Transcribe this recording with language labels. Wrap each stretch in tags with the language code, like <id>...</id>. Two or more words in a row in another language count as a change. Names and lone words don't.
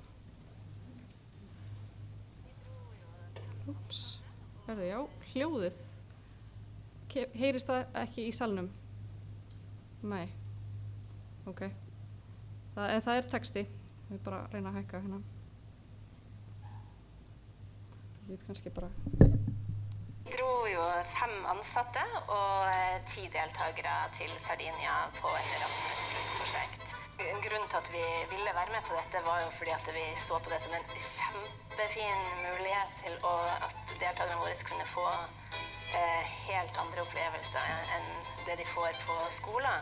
<is>Úps, já, hljóðið. Heyrist það ekki í salnum? Nei. Ok. Það er texti. Við bara reyna að hækka hérna. Ég veit kannski bara.</is> <no>Vi dro jo 5 ansatte og 10 deltakere til Sardinia på et Erasmus+-prosjekt. Grunnen til at vi ville være med på dette var jo fordi at vi så på det som en kjempefin mulighet til at deltakerne våre kunne få helt andre opplevelser enn det de får på skolen.</no>